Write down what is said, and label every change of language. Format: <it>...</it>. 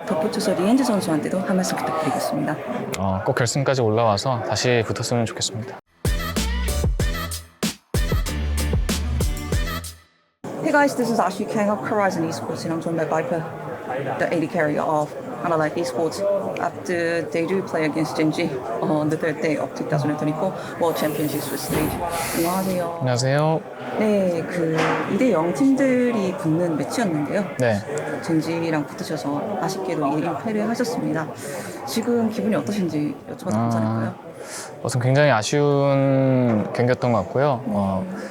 <ko>덧붙여서 리엔즈 선수한테도 한 말씀 부탁드리겠습니다. 꼭 결승까지 올라와서 다시 붙었으면 좋겠습니다.</ko> <en>Hey guys, this is Ashley Kang of Horizon Esports, and I'm joined by Viper, the AD carrier of Analyte Esports. After they do play against Genji on the third day of 2024 World Championship Swiss Stage.</en> <ko>안녕하세요. 안녕하세요. 네, 그 2대0 팀들이 붙는 매치였는데요. 네. 젠지랑 붙으셔서 아쉽게도 1패를 하셨습니다. 지금 기분이 어떠신지 여쭤봐도 괜찮을까요? 우선 굉장히 아쉬운 경기였던 것 같고요.</ko>